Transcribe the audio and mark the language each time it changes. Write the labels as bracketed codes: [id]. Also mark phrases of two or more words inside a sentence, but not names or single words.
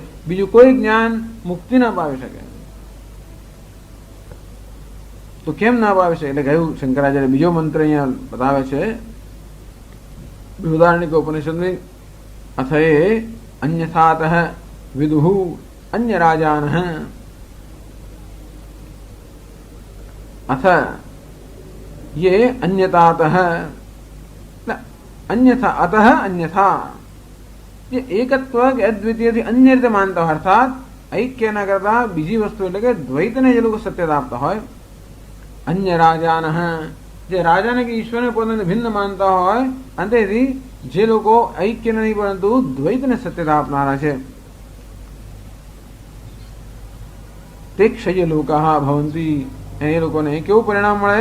[gu] બીજું કોઈ જ્ઞાન મુક્તિ ના પાવી શકે. તો કેમ ના પાવી શકે? એટલે કહ્યું શંકરાચાર્ય બીજો મંત્ર અહીંયા બતાવે છે બૃહદારણ્યક ઉપનિષદની. [sa] અથયે અન્યથાતઃ વિદુઃ અન્ય રાજાનઃ, અથ ये अन्यतातः, अन्यथा अतः अन्यथा, ये एकत्व [gu] કે અદ્વિતીયથી અન્ય રીતે માનતા હોય, અર્થાત ઐક્ય ના કરતા બીજી વસ્તુ એટલે કે દ્વૈતને જે લોકો સત્યતા આપતા હોય. [sa] અન્ય રાજાનઃ, [gu] જે રાજાને કે ઈશ્વરને પોતાને ભિન્ન માનતા હોય, અંતેથી જે લોકો ઐક્ય નહીં પરંતુ દ્વૈતને સત્યતા આપનારા છે, [sa] તે ક્ષય લોકાહ ભવંતી, [gu] એ લોકોને કેવું પરિણામ મળે?